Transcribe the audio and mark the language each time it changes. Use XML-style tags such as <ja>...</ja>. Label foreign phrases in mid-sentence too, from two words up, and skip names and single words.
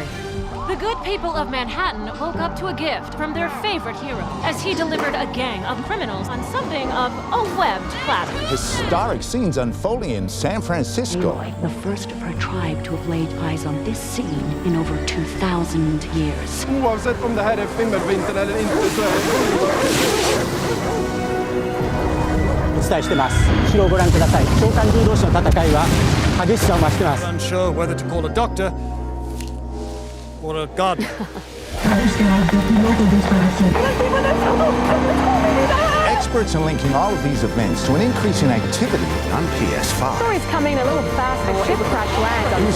<en>The good people of Manhattan woke up to a gift from their favorite hero as he delivered a gang of criminals on something of a webbed platter. Historic scenes unfolding in San Francisco. The first of her tribe to have laid eyes on this scene in over 2,000 years.</en> <sv>Oavsett om det här är fimmelvintern eller inte så är det...</sv> <ja>お伝えしてます。後ろをご覧ください。召喚獣同士の戦いは激しさを増してます。</ja> <en>Unsure whether to call a doctor or a gardener. Experts are linking all of these events to an increase in activity on PS5. Story's coming a little fast. A ship crash lands on</en>